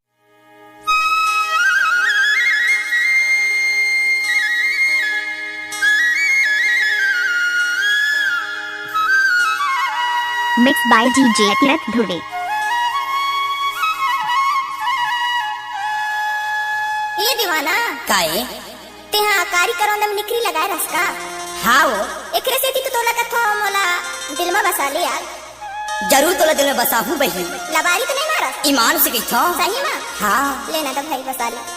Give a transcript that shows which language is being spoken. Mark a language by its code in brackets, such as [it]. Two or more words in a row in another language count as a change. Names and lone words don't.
[en] Mixed by DJ Kirat Dhruve। [hne] ये दीवाना काए तेहा कारीगरों ने निकरी लगाए रसका। हाँ वो एकरे से तो तोला कथो मोला दिल में बसा ले यार। जरूर तोला दिल में बसा हूँ बहन। लबारी तो नहीं मारा ईमान से कही थो। सही में हाँ लेना तो भाई बसा ले।